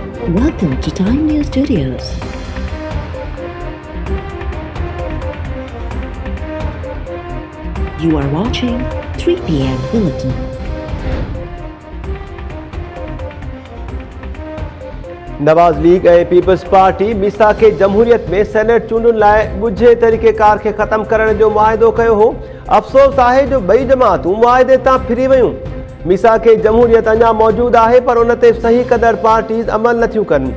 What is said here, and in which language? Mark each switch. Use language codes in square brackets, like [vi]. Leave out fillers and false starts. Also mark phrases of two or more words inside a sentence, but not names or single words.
[en] Welcome to Time News Studios. You are watching 3 p.m. Bulletin. [sd] नवाज लीग ऐं पीपल्स पार्टी मीसा खे जमहूरियत में सेनेट चूंडुनि लाइ ॻुझे तरीक़ेकार खे ख़तम करण जो मुआहिदो कयो हो। अफ़सोस आहे जो ॿई जमातूं मुआहिदे तां फिरी वयूं। मीसा खे जमहूरियत अञा मौजूदु आहे पर उन ते सही क़दर पार्टीज़ अमल नथियूं कनि।